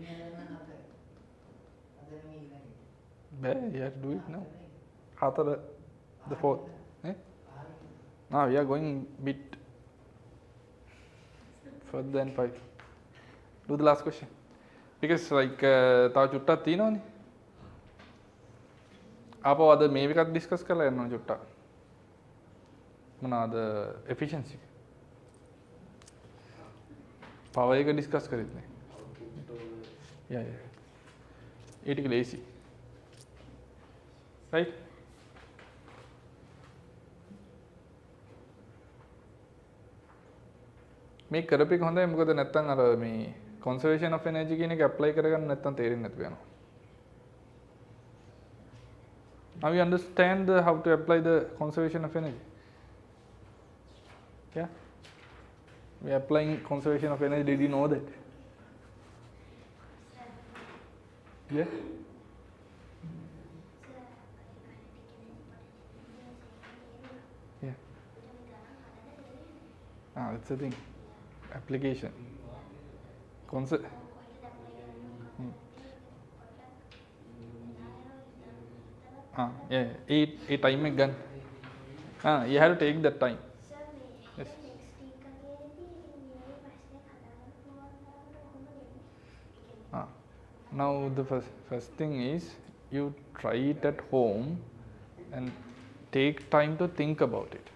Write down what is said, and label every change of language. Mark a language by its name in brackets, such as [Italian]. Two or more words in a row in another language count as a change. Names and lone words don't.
[English] You have to do it now. The fourth. Eh? Now we are going bit further than 5. Do the last question. Because like [Sinhala] තව චුට්ටක් තියෙනවනේ. ආපහු අද මේ එකක් ඩිස්කස් කරලා යනවා චුට්ටක්. මොනවාද efficiency. පවර් එක ඩිස්කස් කරෙත් නේ. යා යා. ඒ ටික ලේසි. right? මේ කරපු එක හොඳයි මොකද නැත්තම් අර මේ [English] conservation of energy [Sinhala] කියන එක apply කරගන්න නැත්තම් තේරෙන්නේ නැතුව යනවා. [English] Now you understand how to apply the conservation of energy. Yeah? We are applying conservation of energy. Did you know that? Yeah? Yeah. That's the thing. Application. Yeah. A time [Sinhala] එක ගන්න. [English] You have to take that time. Yes. Now the first thing is you try it at home and take time to think about it.